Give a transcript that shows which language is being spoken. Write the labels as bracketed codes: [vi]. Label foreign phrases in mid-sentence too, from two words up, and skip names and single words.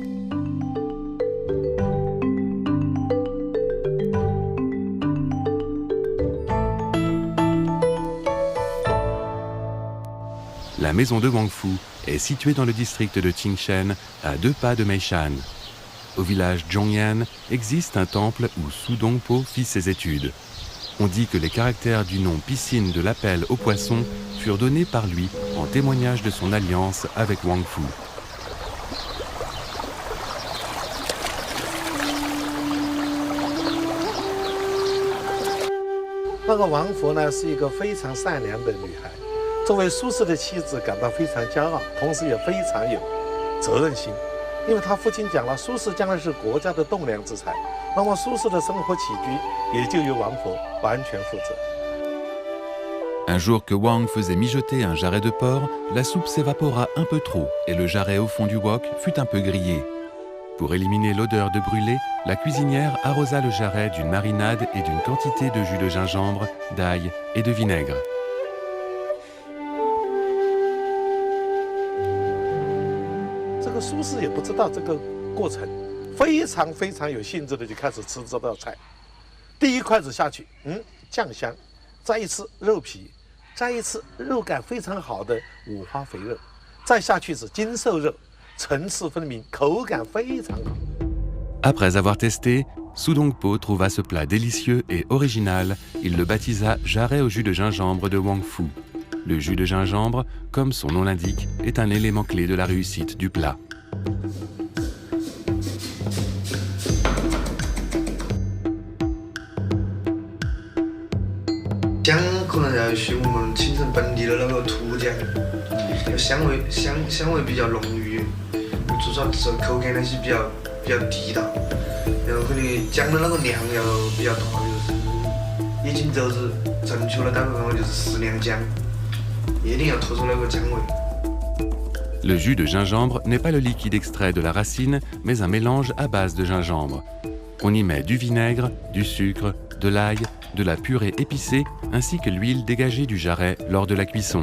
[fr] La maison de Wang Fu est située dans le district de Qingshen, à 2 pas de Meishan. Au village Zhongyan existe un temple où Su Dongpo fit ses études. On dit que les caractères du nom piscine de l'appel aux poissons furent donnés par lui en témoignage de son alliance avec Wang Fu. [zh] 那个王弗呢，是一个非常善良的女孩，作为苏轼的妻子，感到非常骄傲，同时也非常有责任心。因为她父亲讲了，苏轼将来是国家的栋梁之才，那么苏轼的生活起居也就由王弗完全负责。 [fr] Un jour que Wang faisait mijoter un jarret de porc, la soupe s'évapora un peu trop et le jarret au fond du wok fut un peu grillé. Pour éliminer l'odeur de brûlé, la cuisinière arrosa le jarret d'une marinade et d'une quantité de jus de gingembre, d'ail et de vinaigre. [zh] 这个苏轼也不知道这个过程，非常有兴致的就开始吃这道菜。第一筷子下去，酱香，再一次肉皮，再一次肉感非常好的五花肥肉，再下去是精瘦肉，层次分明，口感非常好。 [fr] Après avoir testé, Su Dongpo trouva ce plat délicieux et original. Il le baptisa jarret au jus de gingembre de Wang Fu. Le jus de gingembre, comme son nom l'indique, est un élément clé de la réussite du plat. [zh] 姜可能要学我们青城本地的那个土姜，香味比较浓郁，做出来之后口感那些比较地道，然后可能姜的那个量要比较大，就是一斤肘子正确的单位方法就是10两姜，一定要突出那个姜味。 [fr] Le jus de gingembre n'est pas le liquide extrait de la racine, mais un mélange à base de gingembre. On y met du vinaigre, du sucre, de l'ail, de la purée épicée, ainsi que l'huile dégagée du jarret lors de la cuisson.